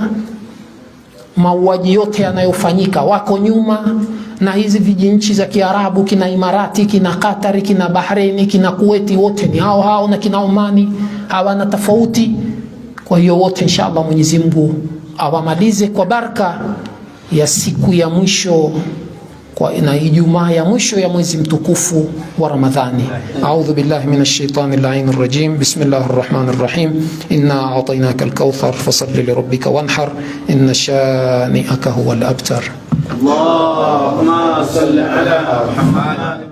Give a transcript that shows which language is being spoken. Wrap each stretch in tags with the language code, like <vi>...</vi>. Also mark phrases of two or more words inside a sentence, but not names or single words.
<sw>Mauaji yote yanayofanyika wako nyuma, na hizi vijinchi za Kiarabu, kina Imarati, kina Katari, kina Bahraini, kina Kuwaiti, wote ni hao na kina Omani, hawana tofauti. Kwa hiyo wote inshallah Mwenyezi Mungu awamalize kwa baraka ya siku ya mwisho na Ijumaa ya mwisho ya mwezi mtukufu wa Ramadhani.</sw> <ar>أعوذ بالله من الشيطان الرجيم. بسم الله الرحمن الرحيم. إنا أعطيناك الكوثر فصل لربك وانحر إن شانئك هو الأبتر. اللهم صل على محمد.</ar>